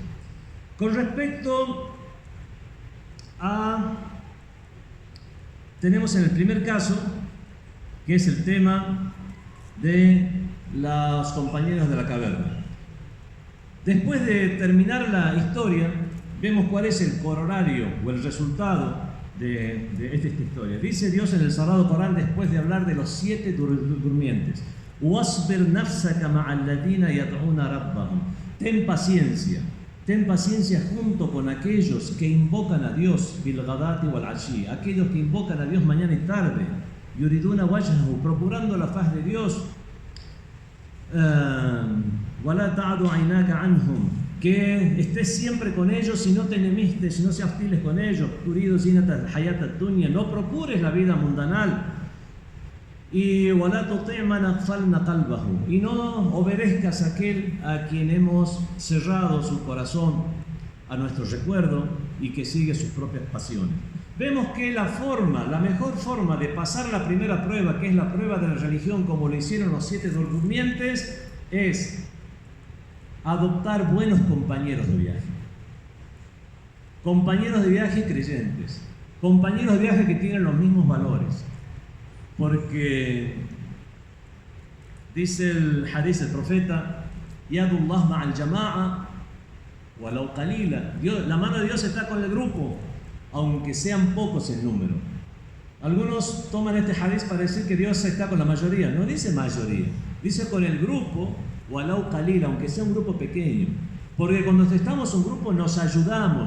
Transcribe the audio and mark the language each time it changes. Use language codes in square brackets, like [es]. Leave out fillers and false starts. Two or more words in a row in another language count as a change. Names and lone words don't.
[es] Con respecto tenemos en el primer caso, que es el tema de los compañeros de la caverna. Después de terminar la historia, vemos cuál es el corolario o el resultado de esta historia. Dice Dios en el Sagrado Corán, después de hablar de los 7 durmientes: [ar] وَاصْبِرْ نَفْسَكَ مَعَ الَّذِينَ يَدْعُونَ رَبَّهُمْ. [es] Ten paciencia junto con aquellos que invocan a Dios, [ar] بالغداة والعشي, [es] aquellos que invocan a Dios mañana y tarde, [ar] يريدون وجهه, [es] procurando la faz de Dios, [ar] وَلَا تَعْدُ عَيْنَاكَ عَنْهُمْ, [es] que estés siempre con ellos y no te enemistes, no seas hostiles con ellos. [ar] تريد زينة الحياة الدنيا, [es] no procures la vida mundanal. [ar] Y وَلَا تُطِعْ مَنْ أَغْفَلْنَا قَلْبَهُ, [es] y no obedezcas a aquel a quien hemos cerrado su corazón a nuestro recuerdo y que sigue sus propias pasiones. Vemos que la mejor forma de pasar la primera prueba, que es la prueba de la religión, como lo hicieron los 7 durmientes, es adoptar buenos compañeros de viaje. Compañeros de viaje creyentes, compañeros de viaje que tienen los mismos valores. porque dice el hadith del profeta, [ar] يد الله مع الجماعة ولو قليلة. [es] La mano de Dios está con el grupo, aunque sean pocos en número. Algunos toman este hadith para decir que Dios está con la mayoría. No dice mayoría, dice con el grupo, [ar] ولو قليلة, [es] aunque sea un grupo pequeño. Porque cuando estamos en un grupo nos ayudamos.